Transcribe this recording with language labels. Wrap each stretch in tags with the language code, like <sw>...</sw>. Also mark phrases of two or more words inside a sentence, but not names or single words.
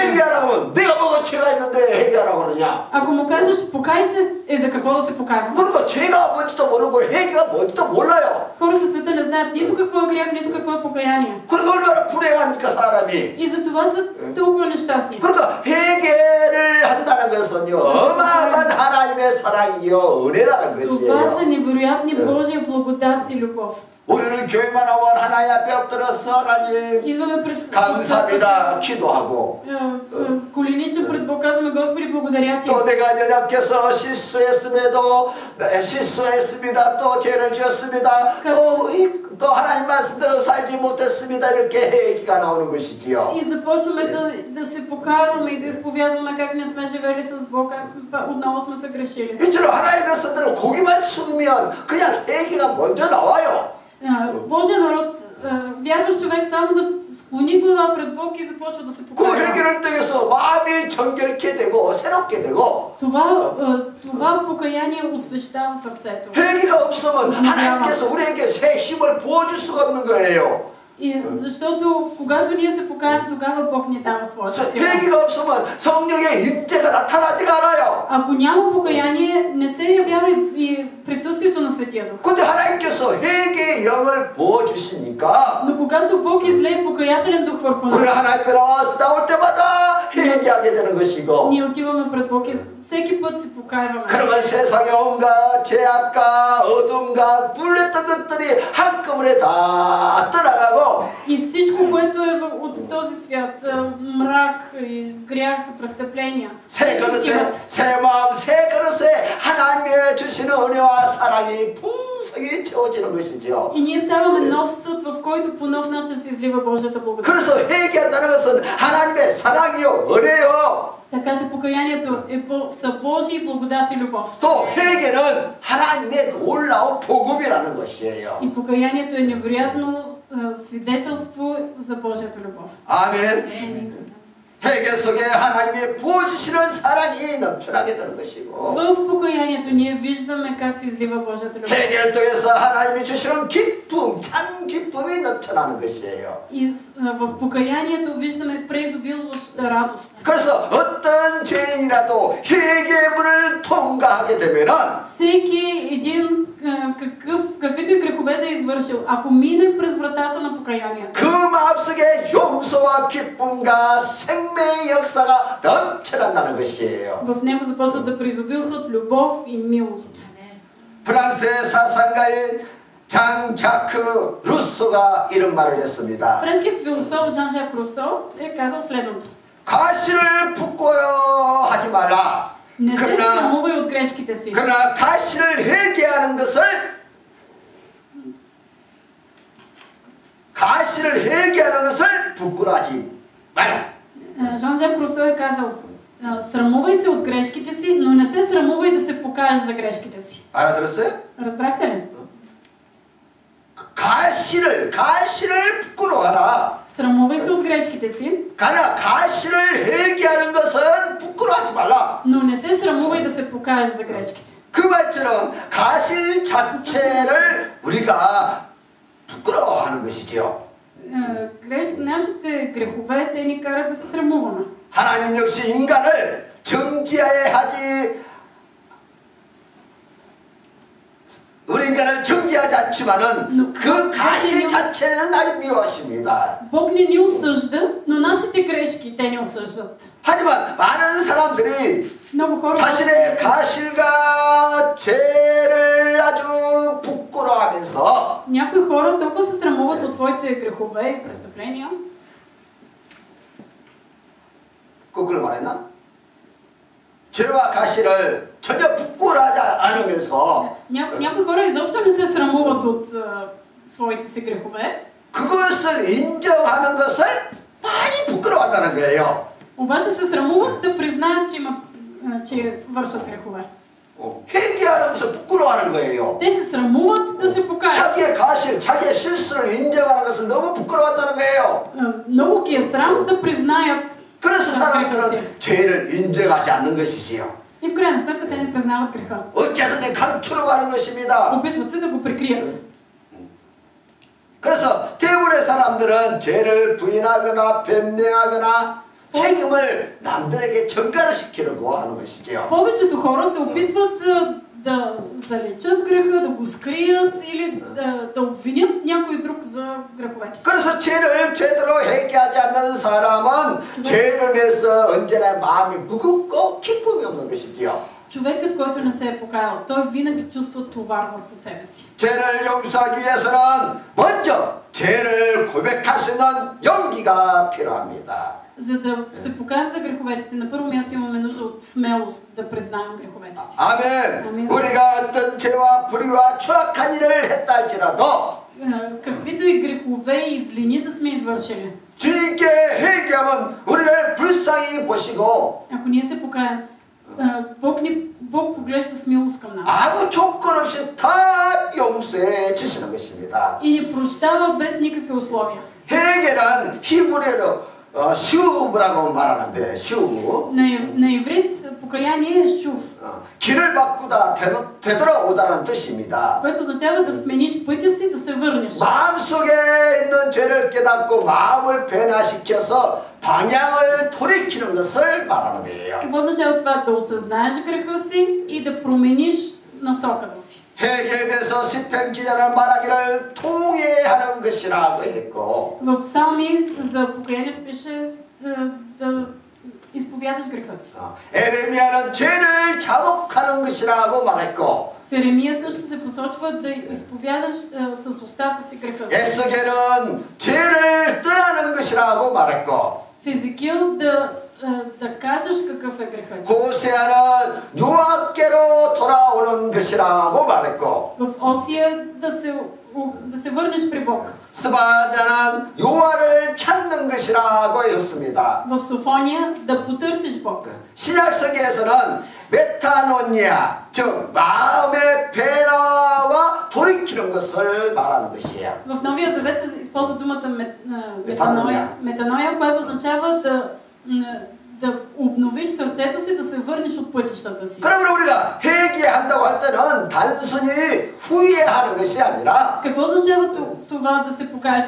<ko>회개하라고 내가 뭐가 죄가 있는데 회개하라고 그러냐?</ko> <bg>Ако му кажеш, покай се, за какво да се покаем?</bg> <ko>그러니까 죄가 뭔지도 모르고 회개가 뭔지도 몰라요.</ko> <bg>Хората в света не знаят нито какво е грях, нито какво е покаяние.</bg> <ko>그러니까 얼마나 불행합니까 사람이?</ko> <bg>И за това са толкова нещастни.</bg> <ko>그러니까 회개를 한다는 것은요, 어마어마한 하나님의 사랑이요 은혜라는</ko> <bg>Това са</bg> <ko>것이에요.</ko> <bg>невероятни Божия благодат и любов.</bg> <ko>우리는 교회만 오면 하나님 앞에 엎드려서 하나님</ko> <bg>Идваме пред</bg> <ko>감사합니다 기도하고</ko> <bg>коленичим пред Бог, казваме Господи, благодаря Ти.</bg> <ko>또 내가 연약해서 실수했습니다. 또 죄를 지었습니다. 또 하나님 말씀대로 살지 못했습니다. 이렇게 얘기가 나오는 것이지요.</ko> <bg>И започваме да се покарваме и да изповядваме как не сме живели с Бог, как отново сме се грешили.</bg> <ko>이처럼 하나님의 말씀대로 고기만 숙이면 그냥 얘기가 먼저 나와요.</ko> <bg>Божия народ, вярващ човек само да склони глава пред Бог и започва да се</bg> <ko>그</ko> <bg>покарва.</bg> <ko>회개를 통해서 마음이 정결케 되고 새롭게 되고</ko> <bg>Това покаяние освещава сърцето.</bg> <ko>회개가 없으면 하나님께서 우리에게 새 힘을 부어줄 수가 없는 거예요.</ko> <bg>И защото когато ние се покаем, тогава Бог ни дава своята сила.</bg> <ko>회개가 없으면 성령의 임재가 나타나지가 않아요.</ko> <bg>Ако няма покаяние, не се явява и присъствието на Светия Дух.</bg> <ko>근데 하나님께서 회개의 영을 부어주시니까</ko> <bg>Но когато Бог излее покаятелен дух върху</bg> <ko>우리</ko> <bg>нас,</bg> <ko>하나님 앞에 나올 때마다 회개하게 되는 것이고</ko> <bg>ние отиваме пред Бог и всеки път се покаяваме.</bg> <ko>그러면 세상의 온갖 죄악과 어둠과 눌렸던 것들이 한꺼번에 다 떠나가고</ko> <bg>И всичко, което е от този свят, мрак, и грях, и престъпления,</bg> <ko>새 그릇에 새 마음 새 그릇에 하나님의 주시는 은혜와 사랑이 풍성히 채워지는 것이죠.</ko> <bg>и ние ставаме нов съд, в който по нов начин се излива Божията благодат.</bg> <ko>그래서 회개한다는 것은 하나님의 사랑이요 은혜요.</ko> <bg>Така че покаянието са Божия благодат и любов.</bg> <ko>또 회개는 하나님의 놀라운 복음이라는 것이에요.</ko> <bg>И покаянието е невероятно свидетелство за Божията любов.</bg> <ko>아멘. 회개 속에 하나님이 부어주시는 사랑이 넘쳐나게 되는 것이고</ko> <bg>В покаянието ние виждаме как се излива Божията любов.</bg> <ko>회개를 통해서 하나님이 주시는 깊은 기쁨, 참 기쁨이 넘쳐나는 것이에요.</ko> <bg>И в покаянието виждаме преизобилваща радост.</bg> <ko>그래서 어떤 죄인이라도 회개의 문을 통과하게 되면은</ko> <bg>Всеки един, каквито и грехове да е извършил, ако мине през вратата на покаянието,</bg> <ko>그 마음속에 용서와 기쁨과 생명의 역사가 넘쳐난다는 것이에요.</ko> <bg>в него започват да преизобилстват любов и милост.</bg> <ko>프랑스의 사상가인 장 자크 루소가 이런 말을 했습니다.</ko> <bg>Френският философ Жан-Жак Русо е казал следното.</bg> <ko>가시를 부끄러워하지 말라.</ko> <bg>Не се срамувай от грешките си.</bg> <ko>그러나 가시를 회개하는 것을 부끄러워하지 말라.</ko> <bg>Жан-Жак Русо е казал, срамувай се от грешките си, но не се срамувай да се покажеш за грешките си.</bg> <ko>알아들었어요?</ko> <bg>Разбрахте ли?</bg> <ko>가시를 부끄러워하라.</ko> <bg>Срамувай се от грешките си,</bg> <ko>그러나 가시를 회개하는 것은 부끄러워하지 말라.</ko> <bg>но не се срамувай да се покажеш за грешките.</bg> <ko>그 말처럼 가실 자체를 우리가 부끄러워하는 것이지요.</ko> <bg>Нашите грехове, те ни карат да се срамуваме.</bg> <ko>하나님 역시 인간을 정죄해야 하지, 우리 인간을 정죄하지 않지만은 그 가실 자체는 아주 미워하십니다.</ko> <bg>Бог не ни осъжда, но нашите грешки те ни осъждат.</bg> <ko>하지만 많은 사람들이</ko> <bg>Много хора</bg> <ko>자신의 가실과 죄를 아주 부끄러워하면서</ko> <bg>някои хора толкова се срамуват от своите грехове и престъпления.</bg> <ko>거꾸로 말했나? 죄와 가실을 전혀 부끄러워하지 않으면서</ko> <bg>Някои хора изобщо не се срамуват от своите си грехове,</bg> <ko>그것을 인정하는 것을 많이 부끄러워한다는 거예요.</ko> <bg>обаче се срамуват да признаят, че вършат грехове.</bg> <ko>회개하는 것을 부끄러워하는 거예요.</ko> <bg>Те се срамуват да се покаят.</bg> <ko>자기의 가실, 자기의 실수를 인정하는 것을 너무 부끄러워한다는 거예요.</ko> <bg>Много ги е срам да признаят.</bg> <ko>그래서 사람들은 죄를 인정하지 않는 것이지요.</ko> <bg>И в крайна сметка те не признават греха.</bg> <ko>어찌하든지 감추려고 하는 것입니다.</ko> <bg>Опитват се да го прикрият.</bg> <ko>그래서 대부분의 사람들은 죄를 부인하거나 변명하거나 책임을 남들에게 전가를 시키려고 하는 것이지요.</ko> <bg>повечето хора се опитват да заличат греха, да го скрият или да обвинят някой друг за греховете си.</bg> <ko>그래서 죄를 제대로 회개하지 않는 사람은 죄를 위해서 언제나 마음이 무겁고 기쁨이 없는 것이지요.</ko> <bg>Човекът, който не се е покаял, той винаги чувства товар върху себе си.</bg> <ko>죄를 용서하기 위해서는 먼저 죄를 고백할 수 있는 용기가 필요합니다.</ko> <bg>За да се покаем за греховете си, на първо място имаме нужда от смелост да признаем греховете си.</bg> <ko>아멘. 우리가 어떤 죄와 불의와 추악한 일을 했다 할지라도</ko> <bg>каквито и грехове и злини да сме извършили.</bg> <ko>주님께 회개하면 우리를 불쌍히 보시고</ko> <bg>Ако ние се покаем, Бог поглежда с милост към нас.</bg> <ko>아무 조건 없이 다 용서해 주시는 것입니다.</ko> <bg>И ни прощава без никакви условия.</bg> <ko>회개란 히브리어로 슈브라고 말하는데 슈브.</ko> <bg>На иврит покаяние е шув,</bg> <ko>길을 바꾸다 되돌아오다라는 뜻입니다.</ko> <bg>което означава да смениш пътя си, да се върнеш.</bg> <ko>마음속에 있는 죄를 깨닫고 마음을 변화시켜서 방향을 돌이키는 것을 말하는 거예요.</ko> <bg>Какво означава това? Да осъзнаеш греха си и да промениш насоката си.</bg> <ko>회개에 대해서 시편 기자는 말하기를 통회하는 것이라고 했고</ko> <bg>В псалми за покаянието пише да изповядаш греха си.</bg> <ko>에레미야는 죄를 자복하는 것이라고 말했고</ko> <bg>В Еремия също се посочва да изповядаш с устата си греха си.</bg> <ko>에스겔은 죄를 떠나는 것이라고 말했고</ko> <bg>В Езекил да кажеш какъв е грехът.</bg> <ko>호세아는 여호와께로 돌아오는 것이라고 말했고</ko> <bg>В Осия да се върнеш при Бог.</bg> <ko>스바냐는 여호와를 찾는 것이라고 했습니다.</ko> <bg>В Софония да потърсиш Бог.</bg> <ko>신약성경에서는 메타노니아, 즉 마음의 변화와 돌이키는 것을 말하는 것이에요.</ko> <bg>В Новия Завет се използва думата метаноя, метаноя, която означава да обновиш сърцето си, да се върнеш от пътищата си.</bg> <ko>그러면 우리가 회개한다고 할 때는 단순히 후회하는 것이 아니라</ko> <bg>Какво означава това да се покажеш?</bg>